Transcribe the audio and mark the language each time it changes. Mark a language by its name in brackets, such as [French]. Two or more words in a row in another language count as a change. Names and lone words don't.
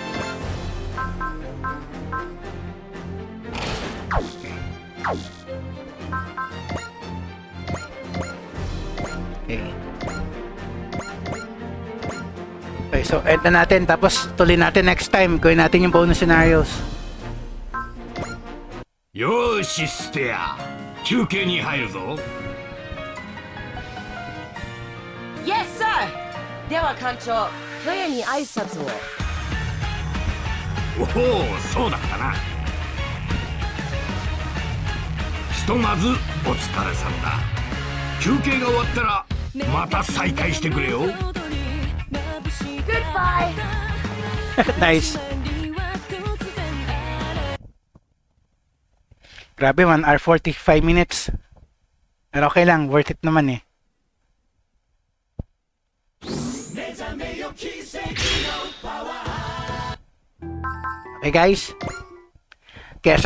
[Filipino] Okay, so end na natin tapos tuloy natin [English] next time. [Filipino] Gawin natin yung [English] bonus scenarios. [Japanese] よーしステア休憩に入るぞ [English] Yes, sir! [Japanese] では艦長、ガヤに挨拶を。おおそうだったな一とまずお疲れさんだ。休憩が終わったらまた再開してくれよ。 [English] Goodbye! Nice. [Filipino] Grabe, [English] 1 hour 45 minutes. [Filipino] Pero okay lang, [English] worth it [Filipino] naman eh. [English] Okay guys, Keshan Velasa signing off.